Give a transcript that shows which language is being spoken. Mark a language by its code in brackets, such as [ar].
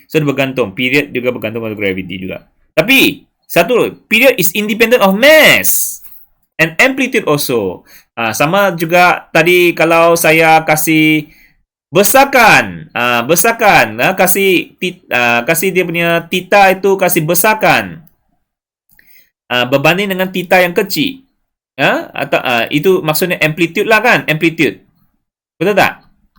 [ms] So dia bergantung, period juga bergantung pada gravity juga. Tapi satu, [en] period is independent of mass and amplitude also. [ms] Sama juga tadi kalau saya kasih besarkan, kasih dia punya theta itu kasih besarkan berbanding dengan theta yang kecil. Atau itu maksudnya amplitude lah kan, amplitude. Betul tak?